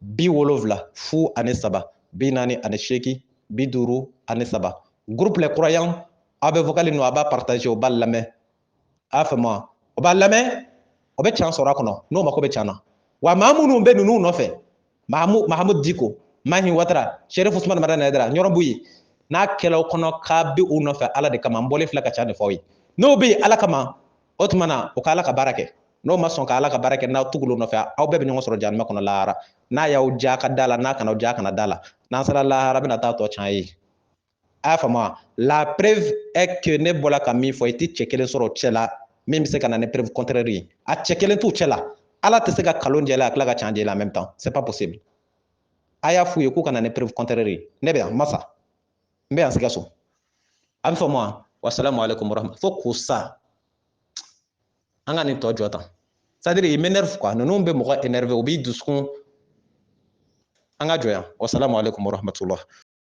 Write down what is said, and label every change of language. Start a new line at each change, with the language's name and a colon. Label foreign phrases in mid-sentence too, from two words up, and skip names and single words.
Bambara: 73 48 48
French: groupe les croyants
Bambara: a bɛ vocal ninnu a b'a partager o b'a lamɛn a y'a faamu wa o b'a lamɛn o bɛ tiɲɛ sɔrɔ a kɔnɔ n'o mako bɛ tiɲɛ na wa maa minnu bɛ ninnu nɔfɛ Mahamudu Diko Mahi Watara Sheriff Usman Marana Haidara ɲɔrɔnbu ye n'a kɛlaw kɔnɔ k'a bɛ u nɔfɛ Ala de kama n bɔlen filɛ ka ca de fɔ aw ye n'o bɛ yen Ala kama o tuma na o ka Ala ka baara kɛ n'o ma sɔn ka Ala ka baara kɛ n'aw tugula o nɔfɛ aw bɛɛ bɛ ɲɔgɔn sɔrɔ jahanama kɔnɔ lahara n'a y'aw diya a ka da la n'a kana aw diya a kana da la n'an sera lahara bɛna taa tɔ tiɲɛ ye a y'a faamu wa
French: la preuve est que
Bambara: ne bɔra ka min fɔ i tɛ cɛ kelen sɔrɔ cɛ la min bɛ se ka na ni
French: preuve contraire
Bambara: ye a cɛ kelen t'u cɛ la Ala tɛ se ka kalon jɛ la a tila ka tiɲɛ jɛ la
French: en même temps c'est pas possible
Bambara: a y'a f'u ye k'u ka na ni
French: preuve contraire
Bambara: ye ne bɛ yan masa n bɛ yan Sikaso a bɛ faamu wa
Arabic: والسلام عليكم ورحمة الله
Bambara: fo k'o sa an ka nin tɔ jɔ tan
French: c'est-à-dire il m'énerve quoi
Bambara: ninnu bɛ mɔgɔ énervé u b'i dusukun an ka jɔ yan
Arabic: والسلام عليكم ورحمة الله